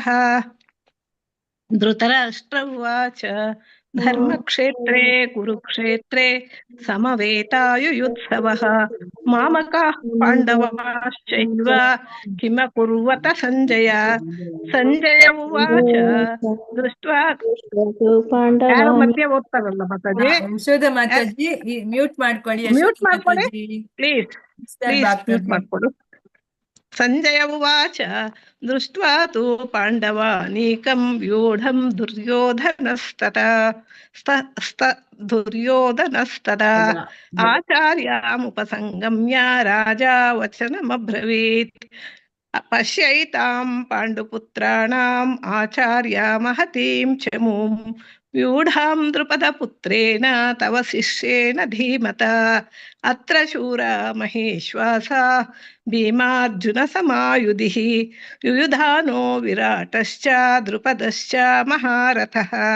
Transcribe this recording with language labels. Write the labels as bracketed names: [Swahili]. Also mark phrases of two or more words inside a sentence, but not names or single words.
[Sanskrit] ಧೃತರಾಷ್ಟ್ರ ಉವಾಚ ಧರ್ಮಕ್ಷೇತ್ರೇ ಕುರುಕ್ಷೇತ್ರೇ ಸಮವೇತಾಯುಯುತ್ಸವಃ ಮಾಮಕಾಃ ಪಾಂಡವಾಶ್ಚೈವ ಕಿಮಕುರ್ವತ ಸಂಜಯ. ಸಂಜಯ ಉವಾಚ ದೃಷ್ಟ್ವಾ [Kannada] ಯಾರು ಮಧ್ಯೆ ಓದ್ತಾರಲ್ಲ ಮಾತಾಜಿ, ಯಶೋದ ಮಾತಾಜಿ ಮ್ಯೂಟ್ ಮಾಡ್ಕೊಳ್ಳಿ. ಮ್ಯೂಟ್ ಮಾಡ್ಕೊಳ್ಳಿ ಪ್ಲೀಸ್, ಮ್ಯೂಟ್ ಮಾಡ್ಕೊಡು. [Sanskrit] ಸಂಜಯ ಉವಾಚ ದೃಷ್ಟ್ವಾ ತು ಪಾಂಡವಾನೀಕಂ ವ್ಯೂಢಂ ದುರ್ಯೋಧನಸ್ತದಾ ಆಚಾರ್ಯಾಮುಪಸಂಗಮ್ಯ ರಾಜಾ ವಚನಮಬ್ರವೀತ್. ಪಶ್ಯೈತಾಂ ಪಾಂಡುಪುತ್ರಾಣಾಂ ಆಚಾರ್ಯ ಮಹತೀಂ ಚ ಮುಂ व्यूढां द्रुपदपुत्रेण तव शिष्येण धीमता अत्र शूरा महेश्वासा भीमार्जुनसमायुधिः युयुधानो विराटश्च द्रुपदश्च महारथः